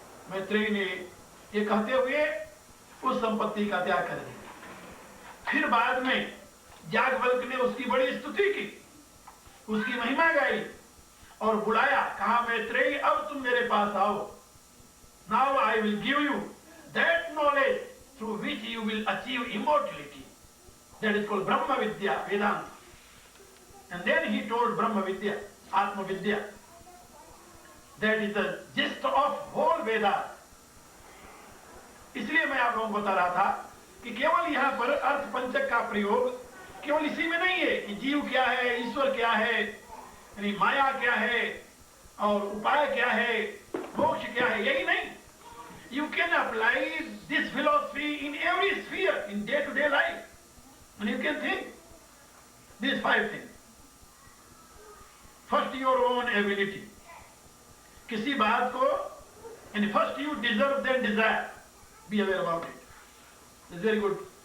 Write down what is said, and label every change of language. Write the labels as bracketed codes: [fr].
[hi] मैत्रेयी ने ये कहते हुए उस संपत्ति का त्याग कर दिया. फिर बाद में याज्ञवल्क्य ने उसकी बड़ी स्तुति की, उसकी महिमा गाई और बुलाया, कहा मैत्रेयी अब तुम मेरे पास आओ. [en] Now I will give you that knowledge through which you will achieve immortality. That is called Brahma Vidya, Vedanta. And then he told Brahma Vidya, Atma Vidya. That is the gist of whole Vedas. [hi] इसलिए मैं आप लोगों को बता रहा था कि केवल यहाँ पर अर्थ पंचक का प्रयोग केवल इसी में नहीं है कि जीव क्या है, ईश्वर क्या है, यानी माया क्या है और उपाय क्या है, मोक्ष क्या है, यही नहीं. [en] You can apply this philosophy in every sphere in day-to-day life, and you can think these 5 things. First, your own ability. [hi] किसी बात को, [en] and first you deserve, then desire. Be aware about it. It's very good.